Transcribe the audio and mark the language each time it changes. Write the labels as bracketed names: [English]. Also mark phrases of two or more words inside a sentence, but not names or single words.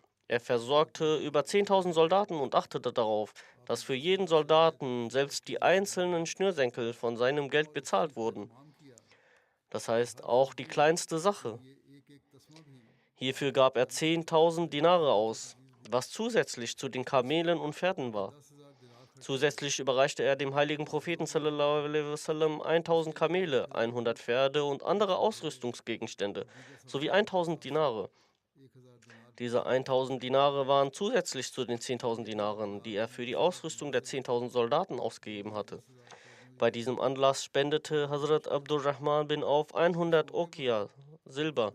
[German] Er versorgte über 10.000 Soldaten und achtete darauf, dass für jeden Soldaten selbst die einzelnen Schnürsenkel von seinem Geld bezahlt wurden. Das heißt, auch die kleinste Sache. Hierfür gab er 10.000 Dinare aus, was zusätzlich zu den Kamelen und Pferden war. Zusätzlich überreichte er dem heiligen Propheten [Arabic] صلى الله عليه وسلم [German] 1000 Kamele, 100 Pferde und andere Ausrüstungsgegenstände sowie 1000 Dinare. Diese 1000 Dinare waren zusätzlich zu den 10.000 Dinaren, die er für die Ausrüstung der 10.000 Soldaten ausgegeben hatte. Bei diesem Anlass spendete Hazrat Abdurrahman bin Auf 100 Okia Silber.